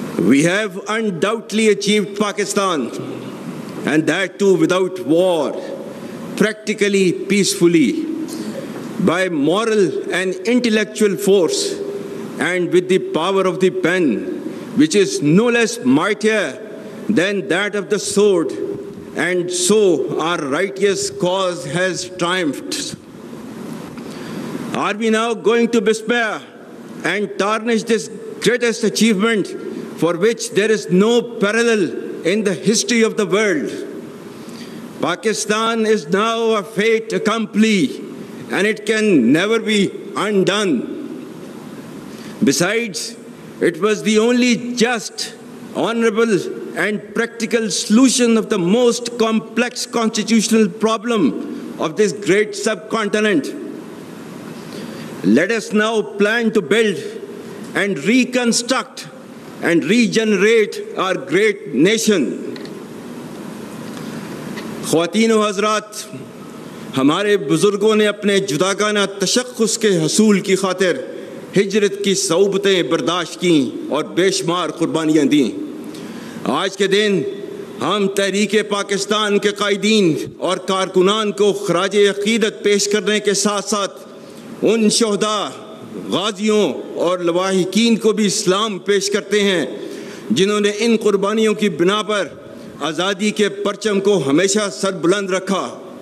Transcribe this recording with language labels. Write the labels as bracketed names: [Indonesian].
[English] We have undoubtedly achieved Pakistan, and that too without war, practically peacefully, by moral and intellectual force, and with the power of the pen, which is no less mightier than that of the sword, and so our righteous cause has triumphed. Are we now going to despair and tarnish this greatest achievement for which there is no parallel in the history of the world? Pakistan is now a fait accompli, and it can never be undone. Besides, it was the only just, honorable, and practical solution of the most complex constitutional problem of this great subcontinent. Let us now plan to build and reconstruct and regenerate our great nation. [Urdu] خواتین و حضرات، ہمارے بزرگوں نے اپنے جداگانہ تشخص کے حصول کی خاطر ہجرت کی صعوبتیں برداشت کیں اور بے شمار قربانیاں دیں۔ آج کے دن ہم تحریک پاکستان کے قائدین اور کارکنان کو خراج عقیدت پیش کرنے کے ساتھ ساتھ ان شہداء، غازیوں اور لواحقین کو بھی سلام پیش کرتے ہیں جنہوں نے ان قربانیوں کی بنا پر آزادی کے پرچم کو ہمیشہ سر بلند رکھا۔